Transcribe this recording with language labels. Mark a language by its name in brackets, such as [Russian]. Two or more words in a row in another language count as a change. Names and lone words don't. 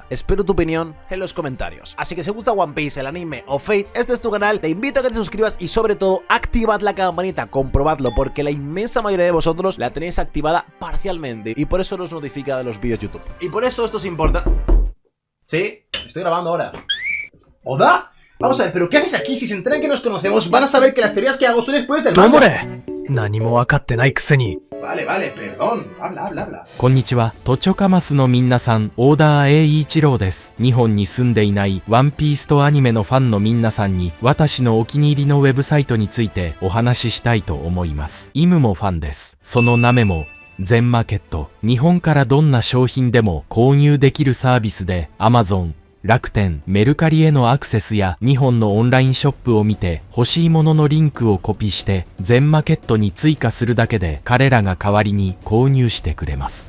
[Spanish] Espero tu opinión en los comentarios. Así que si os gusta One Piece, el anime o Fate, este es tu canal, te invito a que te suscribas y sobre todo activad la campanita, comprobadlo porque la inmensa mayoría de vosotros la tenéis activada parcialmente y por eso nos notifica de los vídeos YouTube. Y por eso esto es importante. Sí, estoy grabando ahora. ¿Oda? Vamos a ver, ¿pero qué haces aquí? Si se enteran que nos conocemos, van a saber que las teorías que hago son después del manga. Vale, perdón. Habla. [Japanese] こんにちは、トチョカマスのみんなさん、オーダー A 一郎です。日本に住んでいないワンピースとアニメのファンのみんなさんに、私のお気に入りのウェブサイトについてお話ししたいと思います。イムもファンです。その名も全マーケット。日本からどんな商品でも購入できるサービスで、Amazon、楽天、メルカリへのアクセスや日本のオンラインショップを見て欲しいもののリンクをコピーして全マーケットに追加するだけで彼らが代わりに購入してくれます。